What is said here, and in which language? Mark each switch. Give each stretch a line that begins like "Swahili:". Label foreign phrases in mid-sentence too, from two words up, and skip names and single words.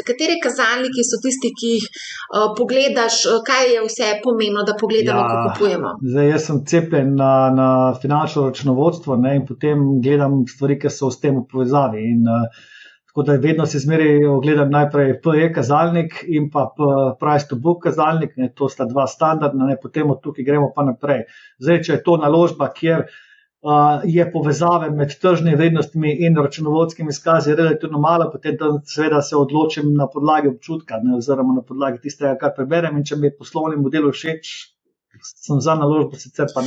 Slovenian: Katere kazalniki so tisti, ki jih pogledaš, kaj je vse pomembno, da pogledamo, ko kupujemo? Zdaj, jaz sem cepljen na finančno računovodstvo, ne, in potem gledam stvari, ki so s tem v povezavi. Tako da vedno se zmeraj ogledam najprej PE kazalnik in pa
English: price to book
Slovenian: kazalnik, ne, to sta dva standardna, ne, potem od tukaj gremo pa naprej. Zdaj, če je to naložba, kjer je povezave med tržnimi vrednostmi in računovodskimi izkazi relativno malo, potem seveda se odločim na podlagi občutka, ne, oziroma na podlagi tistega, kar preberem, in če mi je poslovni model všeč, sem za naložbo, sicer pa ne.